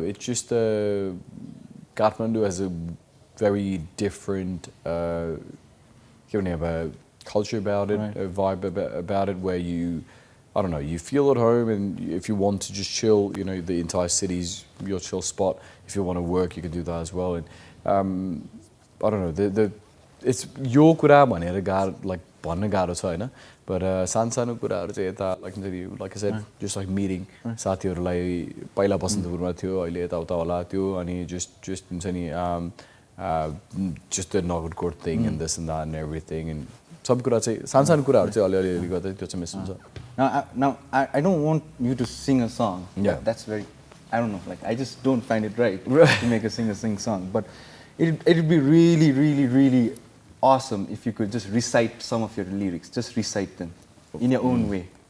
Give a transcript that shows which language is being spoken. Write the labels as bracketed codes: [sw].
[en] It's just Kathmandu has a very different culture about it, a vibe about it, where you, I don't know, you feel at home, and if you want to just chill, you know, the entire city's your chill spot. If you want to work, you can do that as well. And I don't know, it's your [ne] कुरा भनेर गाह्रो like भन्न गाह्रो छ हैन but सानो कुराहरु चाहिँ यता [en] like I said just like meeting [ne] साथीहरुलाई पहिला बसन्तपुरमा थियो अहिले यता उता होला त्यो अनि just हुन्छ नि [en] just the Nogurkot thing and this and that and everything and [ne] सब कुरा चाहिँ सानो कुराहरु चाहिँ अलि गर्दै त्यो चाहिँ मिस हुन्छ [en] now I don't want you to sing a song that's very I don't know like I just don't find it right to make a sing song but it'd be really awesome if you could just recite some of your lyrics. Just recite them in your own way.